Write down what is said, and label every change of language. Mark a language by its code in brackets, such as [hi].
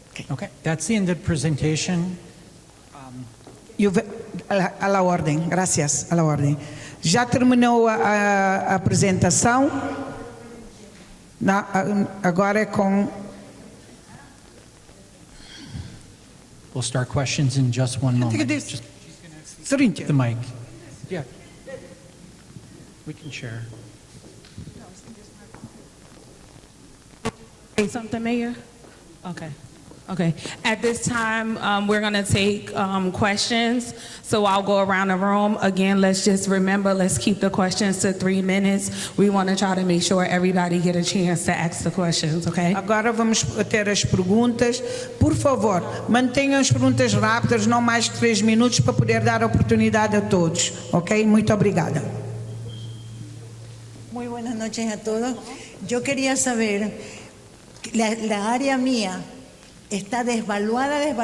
[en] Okay, that's the end of the presentation. A la ordem, gracias, a la ordem. [pt] Já terminou a apresentação? Não, agora é com... [en] We'll start questions in just one moment. Just Cíntia. the mic. Yeah. We can share. Say something, Mayor? Okay. Okay. At this time, we're going to take questions. So I'll go around the room. Again, let's just remember, let's keep the questions to 3 minutes. We want to try to make sure everybody get a chance to ask the questions, okay? [pt] Agora vamos ter as perguntas. Por favor, mantenham as perguntas rápidas, não mais que 3 minutos, para poder dar oportunidade a todos. Ok? Muito obrigada. [es] Muy buenas noches a todos. Yo quería saber, la área mía está desvaluada.